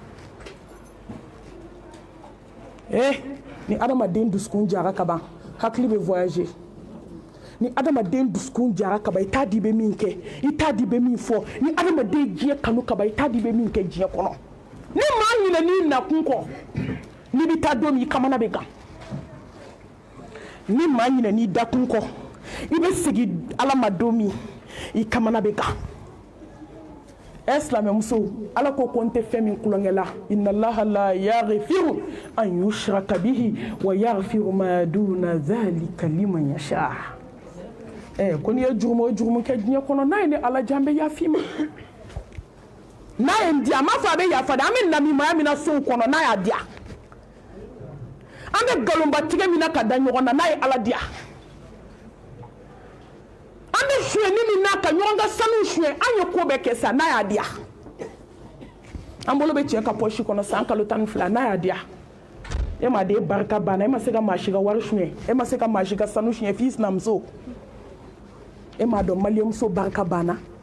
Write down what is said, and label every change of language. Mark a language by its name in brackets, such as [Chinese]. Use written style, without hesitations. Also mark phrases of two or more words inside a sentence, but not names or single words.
[Bambara] ni adamaden dusukun jara ka ban hakili bɛ voyager ni adamaden dusukun jara ka ban i t'a di bɛ min kɛ i t'a di bɛ min fɔ ni adamaden diɲɛ kanu ka ban i t'a di bɛ min kɛ diɲɛ kɔnɔ ni maa ɲinɛ n'i nakun kɔ n'i bɛ taa don min i kamana bɛ gan ni maa ɲinɛ n'i dakun kɔ i bɛ segin ala ma don min i kamana bɛ gan silamɛmuso ala ko ko n tɛ fɛn min kulonkɛ la [Arabic] إن الله لا يغفر أن يشرك به ويغفر ما دون ذلك لمن يشاء [Bambara] ko n'i ye jurumu o jurumu kɛ diɲɛ kɔnɔ n'a ye ne ala jan bɛ yafi ma n'a ye n diya a m'a fɔ a bɛ yafa dɛ an bɛ namimaya min na sow kɔnɔ n'a y'a diya an bɛ nkalonbatigɛ min na ka da ɲɔgɔn na n'a ye ala diya an bɛ suyɛni min na ka ɲɔgɔn ka sanu suyɛ an ye ko bɛɛ kɛ sa n'a y'a diya an bolo bɛ cɛ ka pɔsi kɔnɔ san kalo 12 n'a y'a diya e ma de barika banna e ma se ka maa si ka wari suyɛ e ma se ka maa si ka sanu suyɛ f'i sinamuso e m'a dɔn maliyamuso barika banna